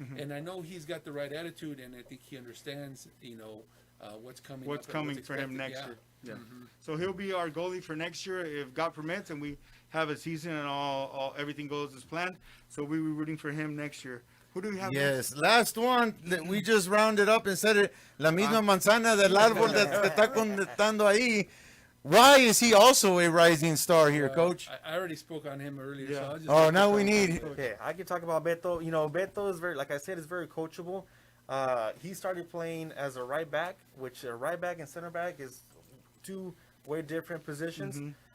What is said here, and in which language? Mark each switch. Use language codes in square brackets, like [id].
[en] And I know he's got the right attitude, and I think he understands, what's coming. What's coming for him next year. Yeah. So he'll be our goalie for next year if God permits, and we have a season and all everything goes as planned. So we'll be rooting for him next year. Who do we have? Yes, last one. We just rounded up and said it. [es] La misma manzana del árbol that está contestando ahí. [en] Why is he also a rising star here, Coach? I already spoke on him earlier. Yeah. So I'll just now we need. Okay, I can talk about Beto. Beto is very, like I said, is very coachable. He started playing as a right back, which a right back and center back is two way different positions.